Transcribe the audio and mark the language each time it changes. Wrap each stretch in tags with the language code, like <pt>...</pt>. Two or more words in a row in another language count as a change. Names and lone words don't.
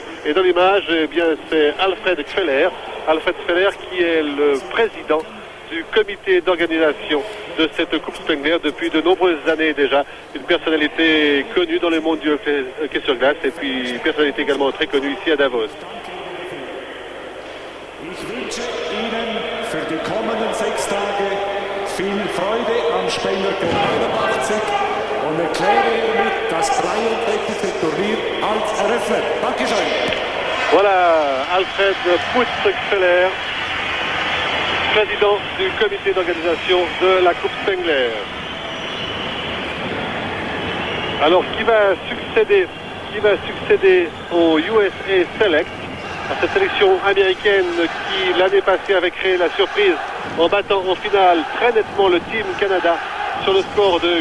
<fr>Et dans l'image, eh bien, c'est Alfred Kfeller. Alfred Kfeller qui est le président du comité d'organisation de cette Coupe Spengler depuis de nombreuses années déjà. Une personnalité connue dans le monde du hockey sur glace et puis une personnalité également très connue ici à Davos.</fr> <de>Ich wünsche Ihnen für die kommenden 6 Tage viel Freude am Spengler 89 und erkläre hiermit das 33. Turnier als eröffnet. Dankeschön.</de> <fr>Voilà, Alfred Putz-Kfeller, président du comité d'organisation de la Coupe Spengler. Alors, qui va succéder au USA Select, à cette sélection américaine qui l'année passée avait créé la surprise en battant en finale très nettement le Team Canada sur le score de 8-1.</fr>